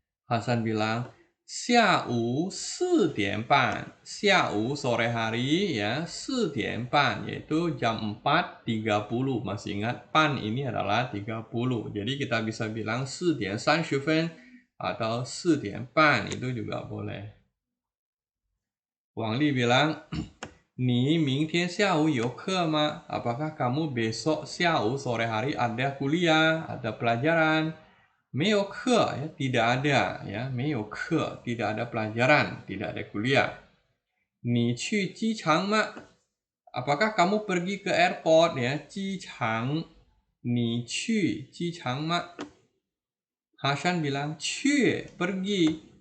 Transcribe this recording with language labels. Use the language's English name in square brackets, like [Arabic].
[Indonesian] Hasan bilang, [Chinese] 下午4点半. [Indonesian] 下午 sore hari ya, 4点半 yaitu jam 4.30. Masih ingat pan ini adalah 30. Jadi kita bisa bilang [Chinese] 4点30分 [Indonesian] atau [Chinese] 4点半 [Indonesian] itu juga boleh. [Chinese] Wang Li bilang, 你明天下午有课吗? [Indonesian] Apakah kamu besok 下午 sore hari ada kuliah, ada pelajaran? [Chinese] 没有课 [Indonesian] ya, tidak ada ya, 没有课 tidak ada pelajaran, tidak ada kuliah. [Chinese] 你去机场吗? [Indonesian] Apakah kamu pergi ke airport ya, 机场. [Chinese] 你去机场吗?Hasan bilang, 去 pergi.